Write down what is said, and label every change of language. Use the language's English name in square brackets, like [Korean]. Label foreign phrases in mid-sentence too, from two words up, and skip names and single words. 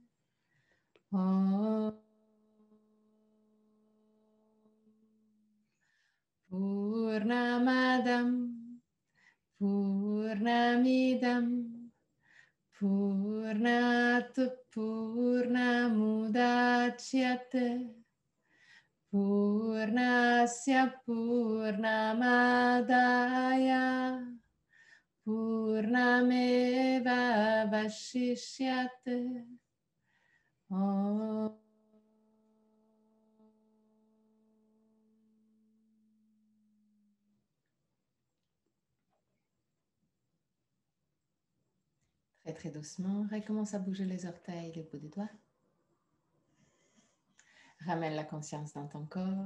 [Sanskrit] ॐ पूर्णमदं पूर्णमिदं पूर्णात् पूर्णमुदच्यते पूर्णस्य पूर्णमादाय पूर्णमेव वशिष्यते ॐ [French] Très très doucement, recommence à bouger les orteils, les bouts des doigts. Ramène la conscience dans ton corps.